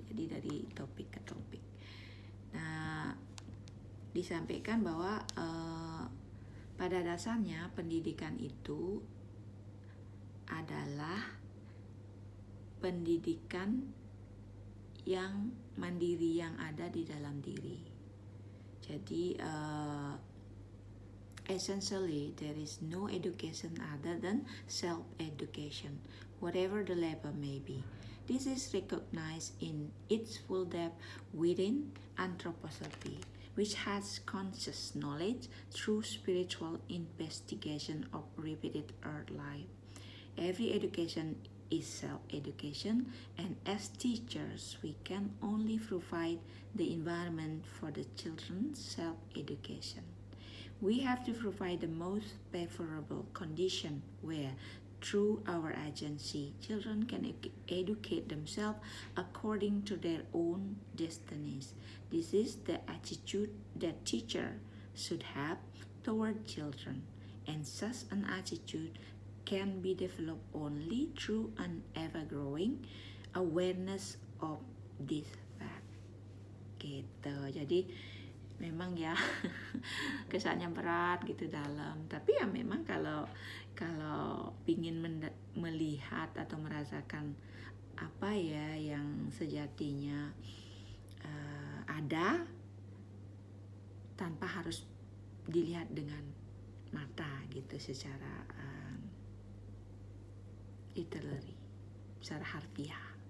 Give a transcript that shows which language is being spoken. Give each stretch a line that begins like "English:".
Indonesian: Jadi dari topik ke topik. Nah, disampaikan bahwa pada dasarnya pendidikan itu adalah pendidikan yang mandiri, yang ada di dalam diri.
English: Jadi essentially there is no education other than self-education, whatever the level may be. This is recognized in its full depth within anthroposophy, which has conscious knowledge through spiritual investigation of repeated earth life. Every education is self-education, and as teachers, we can only provide the environment for the children's self-education. We have to provide the most favorable condition where, through our agency, children can educate themselves according to their own destinies. This is the attitude that teacher should have toward children, and such an attitude can be developed only through an ever-growing awareness of this fact.
Indonesian: Gitu. Jadi memang ya kesannya berat gitu dalam, tapi ya memang kalau ingin melihat atau merasakan apa ya yang sejatinya ada tanpa harus dilihat dengan mata gitu secara literally, secara harfiah.